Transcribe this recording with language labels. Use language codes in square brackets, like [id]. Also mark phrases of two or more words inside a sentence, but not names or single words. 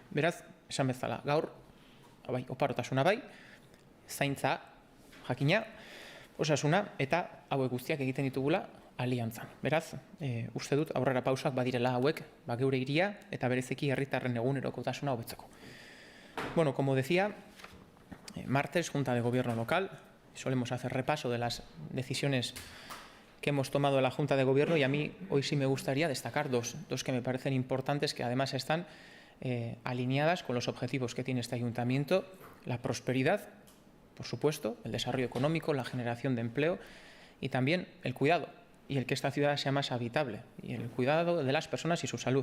[eu] Beraz, esan bezala, gaur, oparotasuna bai, zaintza, jakina, osasuna, eta hauek guztiak egiten ditugula aliantzan. Beraz, uste dut aurrera pausak badirela hauek, geure hiria eta bereziki herritarren egunerokotasuna hobetzeko. [es] Como decía, martes, Junta de Gobierno Local, solemos hacer repaso de las decisiones que hemos tomado en la Junta de Gobierno, y a mí hoy sí me gustaría destacar dos que me parecen importantes, que además están alineadas con los objetivos que tiene este ayuntamiento: la prosperidad, por supuesto, el desarrollo económico, la generación de empleo, y también el cuidado, y el que esta ciudad sea más habitable, y el cuidado de las personas y su salud.